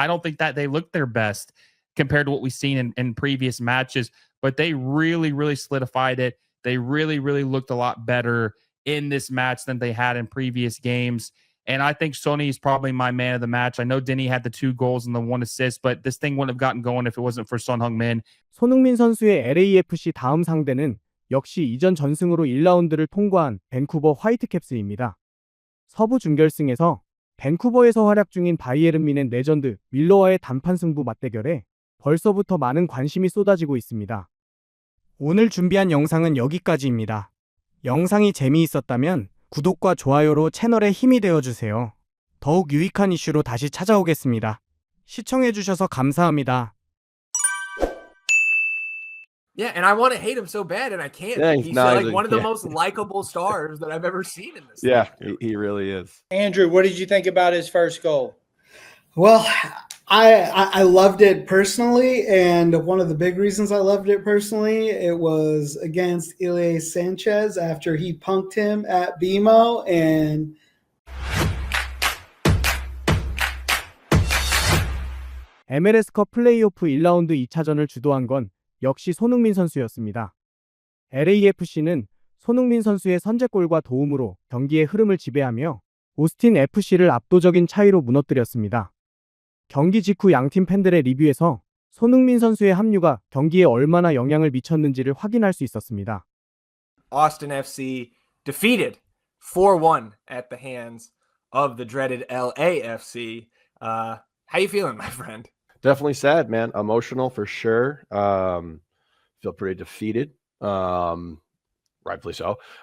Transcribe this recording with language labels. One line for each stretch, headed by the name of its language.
English: I don't think that they looked their best compared to what we've seen in previous matches, but they really, really solidified it. They really, really looked a lot better in this match than they had in previous games. And I think Sony is probably my man of the match. I know Denny had the 2 goals and the 1 assist, but this thing wouldn't have gotten going if it wasn't for Son Heung-min.
Korean: 손흥민 선수의 LAFC 다음 상대는 역시 이전 전승으로 1라운드를 통과한 밴쿠버 화이트캡스입니다. 서부 준결승에서 밴쿠버에서 활약 중인 바이에른 뮌헨 레전드 밀러와의 단판 승부 맞대결에 벌써부터 많은 관심이 쏟아지고 있습니다. 오늘 준비한 영상은 여기까지입니다. 영상이 재미있었다면 구독과 좋아요로 채널에 힘이 되어주세요. 더욱 유익한 이슈로 다시 찾아오겠습니다. 시청해주셔서 감사합니다.
English: Yeah, and I want to hate him so bad, and I can't. Yeah, he's like one of the most likable stars that I've ever seen in this. Yeah, he really is. Andrew, what did you think about his first goal? Well, I loved it personally, and one of the big reasons I loved it personally, it was against Ilya Sanchez after he punked him at BMO, and
Korean: MLS컵 플레이오프 1라운드 2차전을 주도한 건 역시 손흥민 선수였습니다. LAFC는 손흥민 선수의 선제골과 도움으로 경기의 흐름을 지배하며 오스틴 FC를 압도적인 차이로 무너뜨렸습니다. 경기 직후 양팀 팬들의 리뷰에서 손흥민 선수의 합류가 경기에 얼마나 영향을 미쳤는지를 확인할 수 있었습니다.
English: Austin FC defeated 4-1 at the hands of the dreaded LAFC. How you feeling, my friend? Definitely sad, man. Emotional for sure. Feel pretty defeated. Rightfully so.